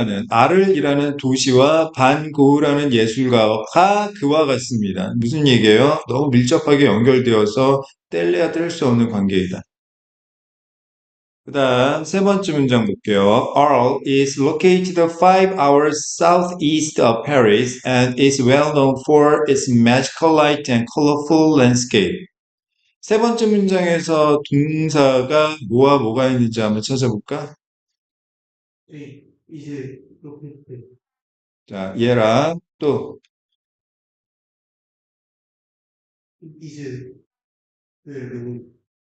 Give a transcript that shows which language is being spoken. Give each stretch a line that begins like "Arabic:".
Korean: R이라는 도시와 반 고흐라는 예술가가 그와 같습니다. 무슨 얘기예요? 너무 밀접하게 연결되어서 뗄래야 뗄 수 없는 관계이다. 그 다음 세 번째 문장 볼게요.
English: Arles is located 5 hours southeast of Paris and is well known for its magical light and colorful landscape.
Korean: 세 번째 문장에서 동사가 뭐와 뭐가 있는지 한번 찾아볼까? 예. 이제 로켓 자, 얘랑 또 이제 그